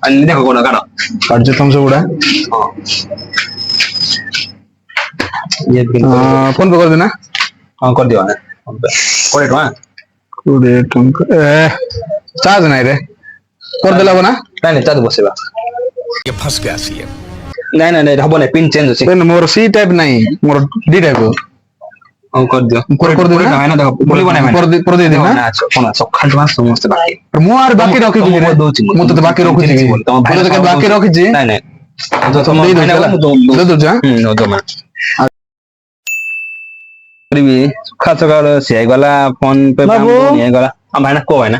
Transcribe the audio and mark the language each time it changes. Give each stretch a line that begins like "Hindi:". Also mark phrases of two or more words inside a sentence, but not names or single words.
Odia: ଦେଖ କୋଉଟା କାଢ କାଢୁଛ ତମ ସବୁଗୁଡା ହଁ ଫୋନ ପେ କରିଦେନା। ହଁ କରିଦିଅ 20 ଟଙ୍କା କୋଡ଼ିଏ ଟଙ୍କା ଚାର୍ଜ ନାଇଁ ରେ କରିଦେଲେ ହବ ନା? ନାଇଁ ନାଇଁ ଚାର୍ଜ ବସେଇବା।
Hindi: ये फंस गया सीएम।
Odia: ନାଇଁ ନାଇଁ ନାଇଁ ହବ ନାଇଁ
English: pin change
Odia: ଅଛି। ମୋର
English: C type
Odia: ନାହିଁ ମୋର
English: D type.
Odia: ହଉ କରିଦିଅ କରିଦେବି ନା ଭାଇନା ଦେଖ ଭୁଲିବ ନାହିଁ କରିଦେଇ ଦେବି ନା। କଣ ସକାଳୁ ସମସ୍ତେ ବାକି ମୁଁ ଆର ବାକି ରଖିଛି ମୁଁ ତ ବାକି ରଖୁଛି ବାକି ରଖିଛି। ନାଇଁ ନାଇଁ ଦେଇ ଦଉଛି କରିବି ସକାଳ ସକାଳ ସେ ହେଇଗଲା ଫୋନ ପେ ହେଇଗଲା ଭାଇନା କୁହ ଭାଇନା